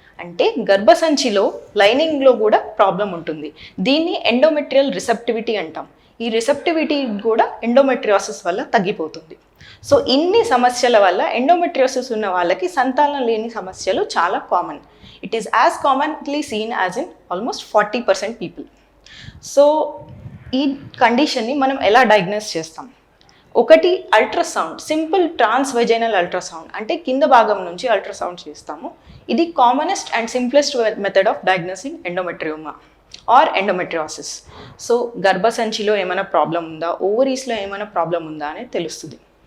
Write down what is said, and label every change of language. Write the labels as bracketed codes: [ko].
[te] అంటే గర్భసంచిలో లైనింగ్లో కూడా ప్రాబ్లం ఉంటుంది. దీన్ని ఎండోమెట్రియల్ రిసెప్టివిటీ అంటాం. ఈ రిసెప్టివిటీ కూడా ఎండోమెట్రియాసిస్ వల్ల తగ్గిపోతుంది. సో ఇన్ని సమస్యల వల్ల ఎండోమెట్రియాసిస్ ఉన్న వాళ్ళకి సంతానం లేని సమస్యలు చాలా common. [en] It is as commonly seen as in almost 40% people. [te] So ఈ కండిషన్ని మనం ఎలా డయాగ్నోస్ చేస్తాం? ఒకటి అల్ట్రాసౌండ్, సింపుల్ ట్రాన్స్వెజైనల్ అల్ట్రాసౌండ్ అంటే కింద భాగం నుంచి అల్ట్రాసౌండ్ చేస్తాము. ఇది [en] Commonest and simplest method of diagnosing endometrioma or endometriosis. [te] So గర్భసంచిలో ఏమైనా ప్రాబ్లం ఉందా, ఓవరీస్లో ఏమైనా ప్రాబ్లం ఉందా అనేది తెలుస్తుంది.